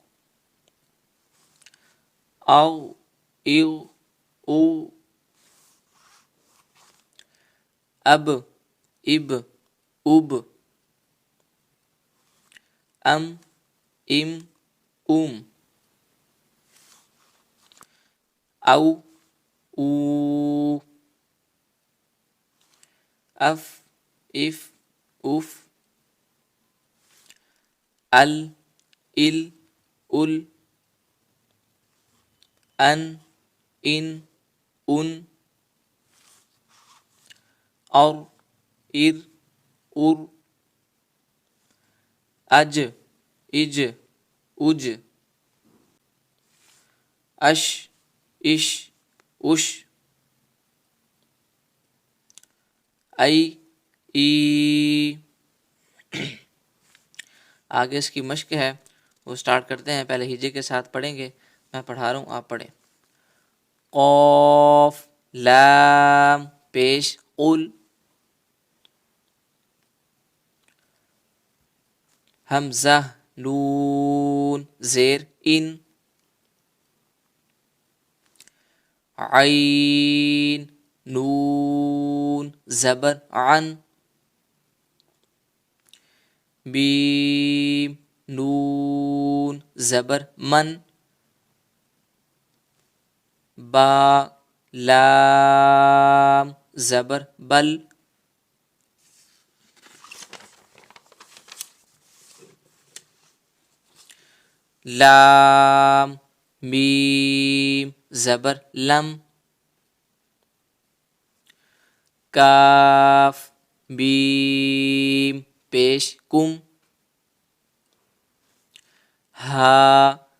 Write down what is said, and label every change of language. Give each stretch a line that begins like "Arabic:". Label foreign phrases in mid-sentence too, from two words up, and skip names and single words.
Urdu: او، او، او، اب، اب، اب، ام، ام، ام، او، او، اف، اف، اف، ال، ال، ال، ان، ان، ان، اور، ار، ار، اج، اج، اج، اش، اش، اش، ای، ای۔ آگے اس کی مشق ہے، وہ سٹارٹ کرتے ہیں۔ پہلے ہجے کے ساتھ پڑھیں گے، میں پڑھا رہا ہوں، آپ پڑھیں۔ قاف، لام، پیش، قل، حمزہ، نون، زیر، ان، عین، نون، زبر، عن، بیم، نون، زبر، من، با، لام، زبر، بل، لام، میم، زبر، لم، کاف، میم، پیش، کم، ہا،